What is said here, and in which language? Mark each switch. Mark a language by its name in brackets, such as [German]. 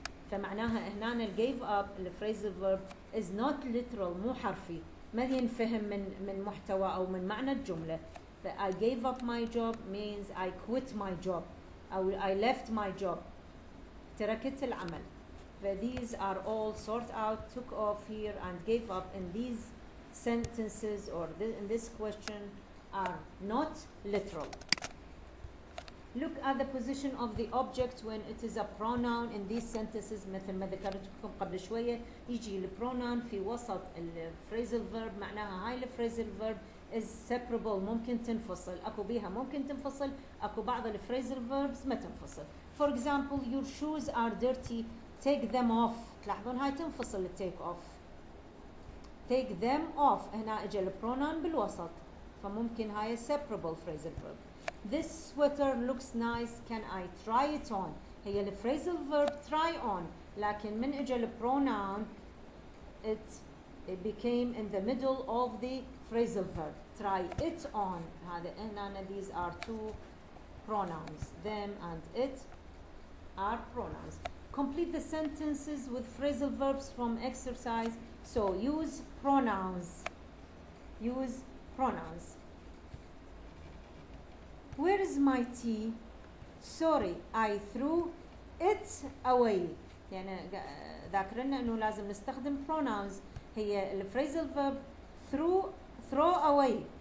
[Arabic] فمعناها هنا ال gave up ال [English] phrasal verb is not literal، [Arabic] مو حرفي، ما ينفهم من محتوى أو من معنى الجملة. [English] ف I gave up my job means I quit my job أو I left my job. [Arabic] تركت العمل. [English] These are all sort out, took off here and gave up in these sentences or in this question are not literal. Look at the position of the object when it is a pronoun in these sentences. [Arabic] مثل ما ذكرت لكم قبل شوية، يجي البرونون في وسط الفريزل verb، معناها هاي الفريزل verb [English] is separable، [Arabic] ممكن تنفصل، اكو بيها ممكن تنفصل، اكو بعض الفريزل verbs ما تنفصل. [English] For example, your shoes are dirty, take them off. [Arabic] تلاحظون هاي تنفصل take off. [English] take them off، [Arabic] هنا اجى البرونون بالوسط، فممكن هاي separable phrasal verb. [English] This sweater looks nice, can I try it on؟ هي الفريزل verb try on، [Arabic] لكن من اجى البرونون [English] it became in the middle of the phrasal verb. try it on. هذا هنا these are two pronouns. them and it are pronouns. Complete the sentences with phrasal verbs from exercise. So use pronouns. Use pronouns. Where is my tea? Sorry, I threw it away. [Arabic] يعني ذاكرنا انه لازم نستخدم pronouns. هي الفريزل verb throw away.